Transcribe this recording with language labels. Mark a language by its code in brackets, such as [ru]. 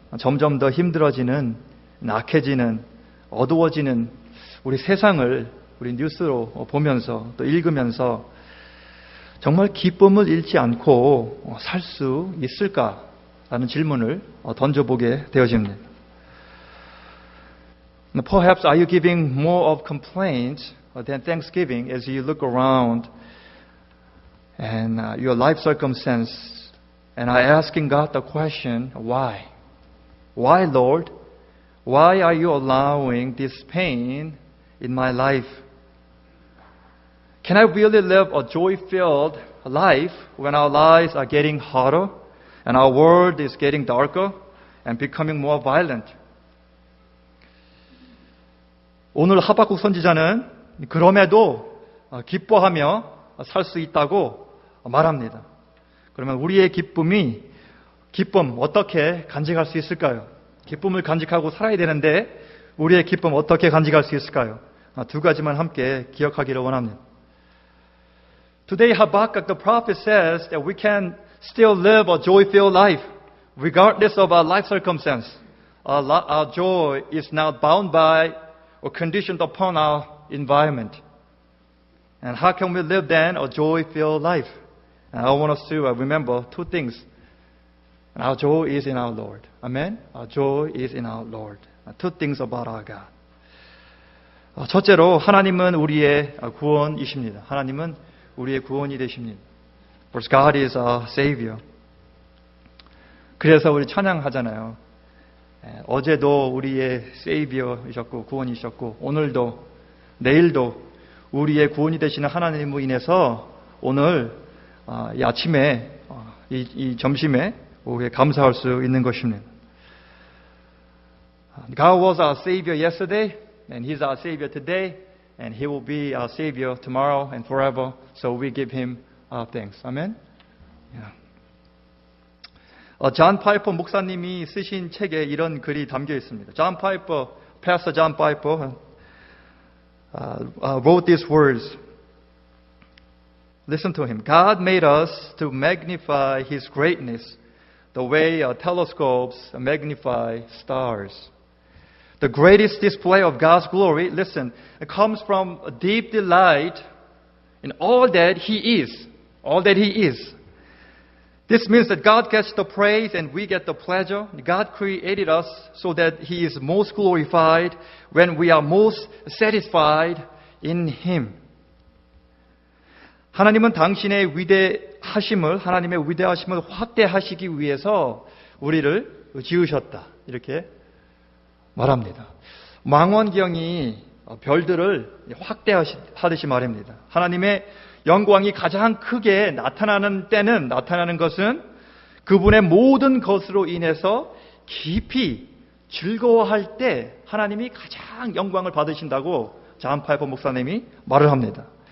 [ko] 점점 더 힘들어지는 낙해지는 어두워지는 우리 세상을 우리 뉴스로 보면서 또 읽으면서 정말 기쁨을 잃지 않고 살 수 있을까라는 질문을 던져보게 되어집니다. [en] Perhaps are you giving more of complaints than thanksgiving as you look around and your life circumstance and are asking God the question, why? Why, Lord? Why are you allowing this pain in my life? Can I really live a joy-filled life when our lives are getting harder and our world is getting darker and becoming more violent? [ko] 오늘 하박국 선지자는 그럼에도 기뻐하며 살 수 있다고 말합니다. 그러면 우리의 기쁨 어떻게 간직할 수 있을까요? 기쁨을 간직하고 살아야 되는데 우리의 기쁨 어떻게 간직할 수 있을까요? 두 가지만 함께 기억하기를 원합니다. [en] Today Habakkuk the prophet says that we can still live a joy-filled life regardless of our life circumstance. Our joy is not bound by or conditioned upon our environment. And how can we live then a joy-filled life? And I want us to remember two things. And our joy is in our Lord. Amen? Our joy is in our Lord. Two things about our God. [ko] 첫째로 하나님은 우리의 구원이십니다. 하나님은 우리의 구원이 되십니다. [en] For God is our Savior. [ko] 그래서 우리 찬양하잖아요. 어제도 우리의 Savior이셨고 구원이셨고 오늘도 내일도 우리의 구원이 되시는 하나님으로 인해서 오늘 이 아침에 이 점심에 우리가 감사할 수 있는 것입니다. [en] God was our Savior yesterday and He's our Savior today and He will be our Savior tomorrow and forever. So we give Him our thanks. Amen? Yeah. [ko] 존 파이퍼 목사님이 쓰신 책에 이런 글이 담겨 있습니다. [en] Pastor John Piper wrote these words. Listen to him. God made us to magnify His greatness the way telescopes magnify stars. The greatest display of God's glory, listen, it comes from a deep delight in all that He is. All that He is. This means that God gets the praise and we get the pleasure. God created us so that He is most glorified when we are most satisfied in Him. [ko] 하나님은 당신의 위대하심을, 하나님의 위대하심을 확대하시기 위해서 우리를 지으셨다. 이렇게 말합니다. 망원경이 별들을 확대하듯이 말합니다. 하나님의 영광이 가장 크게 나타나는 것은 그분의 모든 것으로 인해서 깊이 즐거워할 때 하나님이 가장 영광을 받으신다고 존 파이퍼 목사님이 말을 합니다.